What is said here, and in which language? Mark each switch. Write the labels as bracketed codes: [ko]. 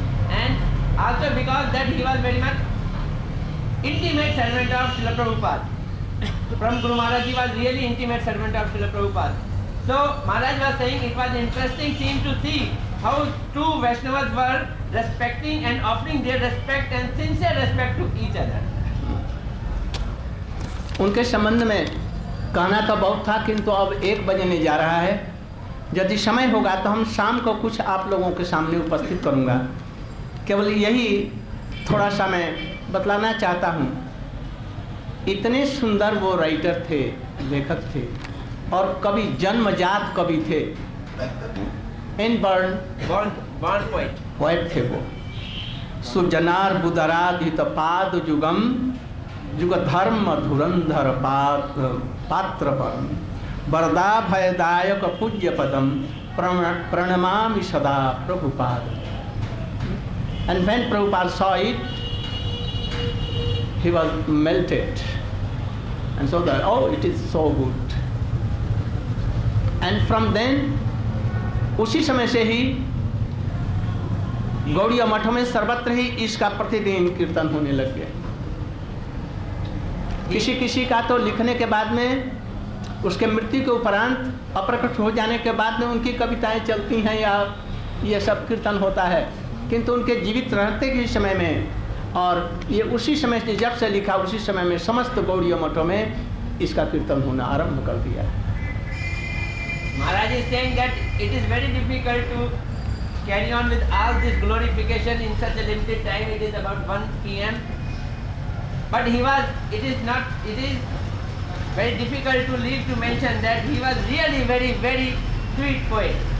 [en] And also because that he was very much intimate servant of Srila Prabhupada. From Guru Maharaj he was really intimate servant of Srila Prabhupada. So Maharaj was saying it was interesting scene to see how two Vaishnavas were respecting and offering their respect and sincere respect to each other. [hi] उनके संबंध में कहना तो बहुत था, किंतु अब 1 बजने जा रहा है। यदि समय होगा तो हम शाम को कुछ आप लोगों के सामने उपस्थित करूंगा। केवल यही थोड़ा सा मैं बतलाना चाहता हूँ। इतने सुंदर वो राइटर थे, लेखक थे, और कवि, जन्मजात कवि थे। [en] born [hi] पोएट थे वो। [sa] सुजनार बुदराधित पाद जुगम जुग धर्म धुरंधर पात्र परम वरदा भयदायक पूज्य पदम प्रणमामि सदा Prabhupada. [en] And when Prabhupada saw it, he was melted, and so that, oh, it is so good. And from then, [hi] उसी समय से ही गौड़ीय मठों में सर्वत्र ही इसका प्रतिदिन कीर्तन होने लग गया। किसी का तो लिखने के बाद में, उसके मृत्यु के उपरांत अप्रकट हो जाने के बाद में उनकी कविताएं चलती हैं या ये सब कीर्तन होता है, किंतु उनके जीवित रहते के समय में, और ये उसी समय से जब से लिखा उसी समय में समस्त गौड़ीय मठों में इसका कीर्तन होना आरंभ कर दिया है। [en] Maharaj is saying that it is very difficult to carry on with all this glorification in such a limited time. It is about 1 p.m. But it is very difficult to leave to mention that he was really very, very sweet poet.